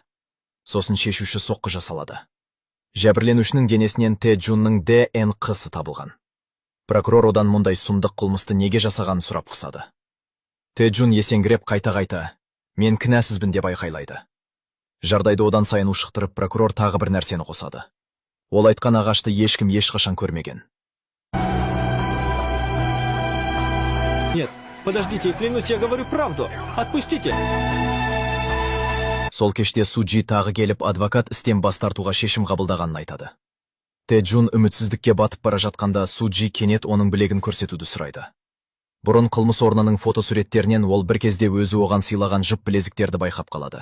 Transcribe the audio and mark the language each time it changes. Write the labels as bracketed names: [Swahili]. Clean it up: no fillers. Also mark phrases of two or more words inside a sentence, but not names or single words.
[Kazakh] Сосын шешуші соққы жасалады. Жәбірленушінің денесінен Тед Джунның ДНК-сы табылған. Прокурор одан мұндай сұмдық қылмысты неге жасағанын сұрап қысады. Тед Джун есеңгіреп қайта-қайта «Мен кінәсізбін» деп айқайлайды. Жардайды одан сайын ушықтырып, прокурор тағы бір нәрсені қосады. Ол айтқан ағашты ешкім ешқашан көрмеген. [Russian] Нет, подождите, клянусь, я говорю правду. Отпустите. [Kazakh] Сол кеште Суджи тағы келіп адвокат істен бас тартуға шешім қабылдағанын айтады. Тэджун үмітсіздікке батып бара жатқанда Суджи кенет оның білегін көрсетуді сұрайды. Бұрын қылмыс орнының фотосуреттерінен ол бір кезде өзі оған сыйлаған жіп білезіктерді байқап қалады.